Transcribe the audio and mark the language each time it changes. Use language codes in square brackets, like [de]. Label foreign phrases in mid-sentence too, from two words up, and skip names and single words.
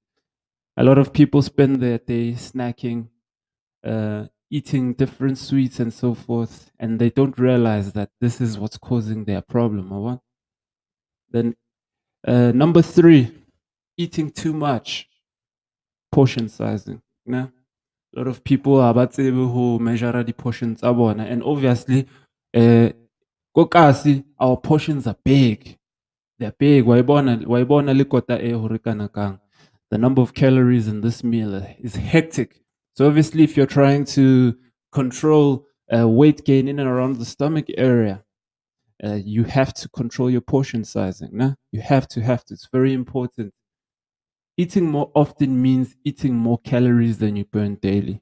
[en] A lot of people spend their day snacking, eating different sweets and so forth, and they don't realize that this is what's causing their problem. Or what? Then number 3, eating too much, portion sizing. Nah? A lot of people are about to measure the portions [st] tsa bona, [en] and obviously, uh, kokasi, our portions are big. They're big. [st] Wayibona le kota e hore kana kang. [en] The number of calories in this meal is hectic. So obviously, if you're trying to control weight gain in and around the stomach area, you have to control your portion sizing. Nah? You have to. It's very important. Eating more often means eating more calories than you burn daily.